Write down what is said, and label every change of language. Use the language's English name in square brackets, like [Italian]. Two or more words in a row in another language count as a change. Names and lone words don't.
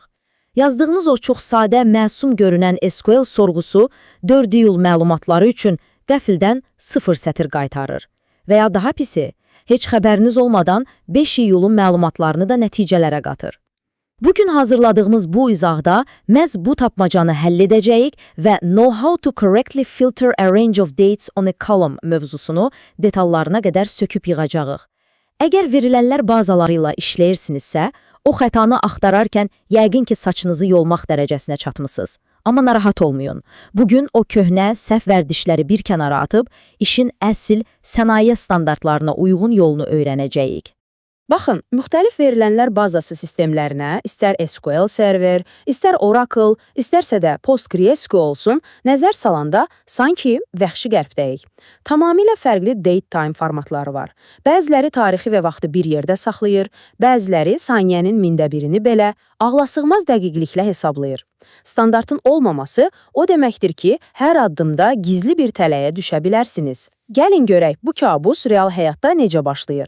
[Azerbaijani] Yazdığınız o çox sadə, məsum görünən SQL sorğusu 4 iyul məlumatları üçün qəfildən 0 sətir qaytarır. Və ya daha pisi, heç xəbəriniz olmadan 5 iyulun məlumatlarını da nəticələrə qatır. Bugün hazırladığımız bu izahda məhz bu tapmacanı həll edəcəyik və [English] Know how to correctly filter a range of dates on a column [Azerbaijani] mövzusunu detallarına qədər söküb yığacağıq. Əgər verilənlər bazaları ilə işləyirsinizsə, o xətanı axtararkən yəqin ki, saçınızı yolmaq dərəcəsinə çatmısınız. Amma narahat olmayın. Bugün o köhnə, səhv vərdişləri bir kənara atıb, işin əsl sənaye standartlarına uyğun yolunu öyrənəcəyik. Baxın, müxtəlif verilənlər bazası sistemlərinə, istər SQL server, istər Oracle, istərsə də PostgreSQL olsun, nəzər salanda sanki vəhşi qərbdəyik. Tamamilə fərqli date-time formatları var. Bəziləri tarixi və vaxtı bir yerdə saxlayır, bəziləri saniyənin mində birini belə ağlasığmaz dəqiqliklə hesablayır. Standartın olmaması o deməkdir ki, hər addımda gizli bir tələyə düşə bilərsiniz. Gəlin görək, bu kabus real həyatda necə başlayır?